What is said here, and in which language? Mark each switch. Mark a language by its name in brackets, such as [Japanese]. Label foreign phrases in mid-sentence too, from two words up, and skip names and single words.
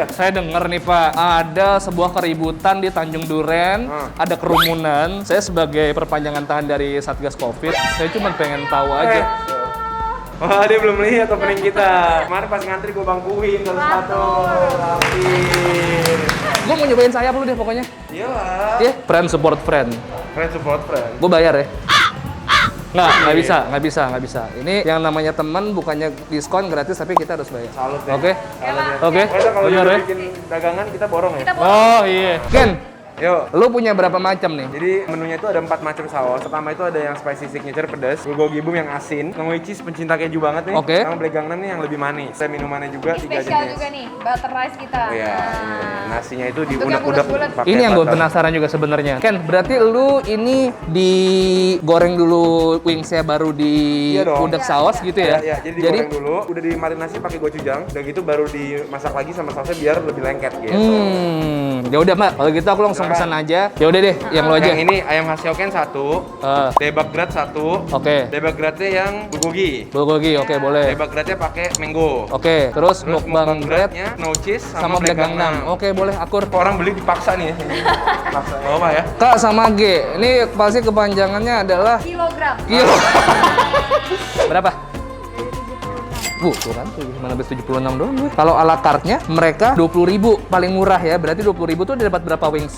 [Indonesian] Saya dengar nih Pak, ada sebuah keributan di Tanjung Duren, ada kerumunan. Saya sebagai perpanjangan tangan dari Satgas Covid, saya cuma pengen tahu aja. Wah, dia belum lihat opening kita. Kemarin pas ngantri gue bangkuin satu-satu. Gue mau nyobain sayap lu deh pokoknya. Iyalah. Iya, [English] friend support friend. Friend support friend. [Indonesian] Gue bayar ya. Nggak bisa. Ini yang namanya teman bukannya diskon gratis tapi kita harus bayar. Salut ya. Oke? Oke? Pokoknya kalau Bener dia ya? bikin dagangan kita borong ya. Oh iya. Ken, Yuk. lu punya berapa macam nih? Jadi menunya itu ada 4 macam saus. Pertama itu ada yang [English] spicy signature [Indonesian] pedas, bulgogi boom yang asin, [English] which is [Indonesian] pencinta keju banget nih. Oke. Sama black gangnam nih yang lebih manis. Ada minumannya juga 3 jenis. Spesial juga nih, [English] butter rice [Indonesian] kita. Oh iya, ini. Nasinya itu Bentuknya diudak-udak bulat-bulat. pakai Ini yang gue butter. penasaran juga sebenarnya. Ken, berarti lu ini digoreng dulu wingsnya baru di Iya dong. udak saus gitu ya? Iya, jadi digoreng dulu, udah dimarinasi pakai gochujang, udah gitu baru dimasak lagi sama sausnya biar lebih lengket gitu. Ya udah Mbak, kalau gitu aku langsung pesan aja. Ya udah deh, yang lu aja. Yang ini ayam Hasyoken 1, debak grat 1. Oke. Debak gratnya yang bulgogi. Bulgogi, oke boleh. Debak gratnya pakai mango. Oke, terus mukbang bread gratnya [English] no cheese [Indonesian] sama black gangnam. Oke, boleh akur. Orang beli dipaksa nih ya. Paksa, nggak apa ya? Kak sama G, ini pasti kepanjangannya adalah Kilogram. kilo. Berapa? Tuh kan, mana habis 76 doang gue. Kalau ala carte-nya mereka 20.000 paling murah ya. Berarti 20.000 tuh dapat berapa wings?